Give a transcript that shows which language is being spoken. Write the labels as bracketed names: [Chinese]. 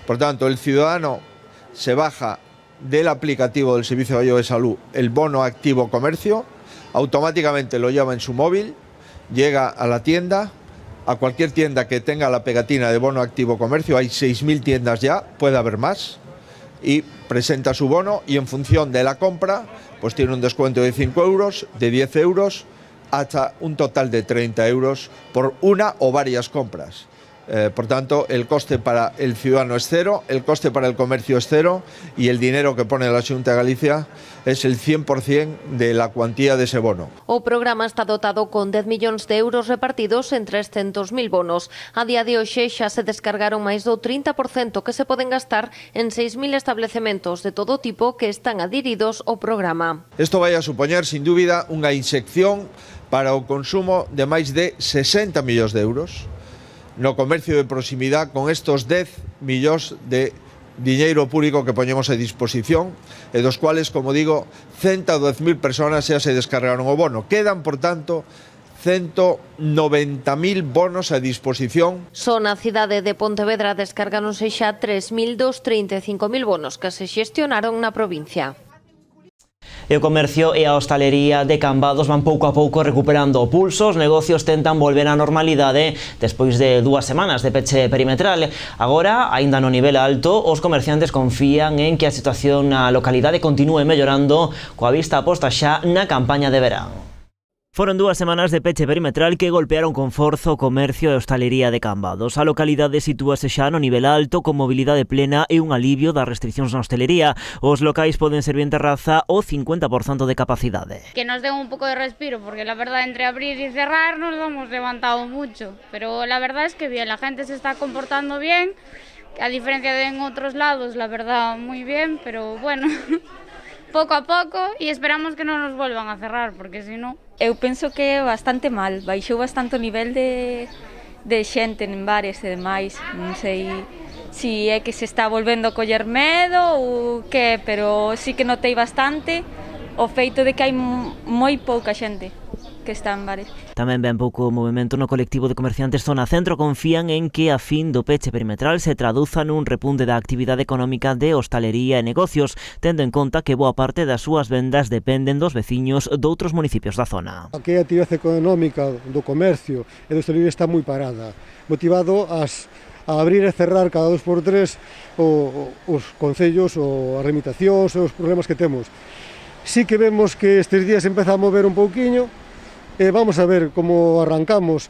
[Spanish] Por tanto, el ciudadano se baja del aplicativo del Servicio Gallego de Salud el bono Activo Comercio, automáticamente lo lleva en su móvil, llega a la tienda, a cualquier tienda que tenga la pegatina de bono Activo Comercio, hay 6.000 tiendas ya, puede haber más, y presenta su bono y en función de la compra pues tiene un descuento de 5 euros, de 10 euros, hasta un total de 30 euros por una o varias compras. Por tanto, el coste para el ciudadano es cero, el coste para el comercio es cero y el dinero que pone la Xunta de Galicia es el 100% de la cuantía de ese bono. [Galician] O programa está dotado con 10 millóns de euros repartidos en 300.000 bonos. A día de hoxe xa se descargaron máis do 30% que se poden gastar en 6.000 establecementos de todo tipo que están adheridos ao programa. Isto vai a supoñer, sin dúbida, unha inyección para o consumo de máis de 60 millóns de euros no comercio de proximidade con estos 10 millóns de diñeiro público que poñemos a disposición e dos cuales, como digo, 110.000 personas xa se descargaron o bono. Quedan, por tanto, 190.000 bonos a disposición. Só na cidade de Pontevedra descargáronse xa 3.000 dos 35.000 bonos que se xestionaron na provincia. E o comercio e a hostalería de Cambados van pouco a pouco recuperando o pulso. Os negocios tentan volver á normalidade despois de 2 semanas de peche perimetral. Agora, aínda no nivel alto, os comerciantes confían en que a situación na localidade continúe mellorando coa vista posta xa na campaña de verán. Foron 2 semanas de peche perimetral que golpearon con forza o comercio e hostalería de Cambados. A localidade sitúase xa no nivel alto, con mobilidade plena e un alivio das restriccións na hostelería. Os locais poden servir en terraza o 50% de capacidade. [Spanish] Que nos dé un pouco de respiro, porque la verdad entre abrir y cerrar nos lo hemos levantado mucho. Pero la verdad es que bien, la gente se está comportando bien, a diferencia de en otros lados, la verdad muy bien, pero bueno... [Galician] pouco a pouco e esperamos que non nos volvan a cerrar, porque se non... Eu penso que é bastante mal, baixou bastante o nivel de xente en bares e demais, non sei se é que se está volvendo a coller medo ou que, pero sí que notei bastante o feito de que hai moi pouca xente que está en bares. Tamén ven pouco movimento no colectivo de comerciantes Zona Centro. Confían en que a fin do peche perimetral se traduza nun repunte da actividade económica de hostalería e negocios, tendo en conta que boa parte das súas vendas dependen dos veciños doutros municipios da zona. A actividade económica do comercio e da hostalería está moi parada, motivado as a abrir e cerrar cada 2x3 os concellos ou as remitacións e os problemas que temos. Sí que vemos que estes días empeza a mover un pouquiño, e vamos a ver como arrancamos.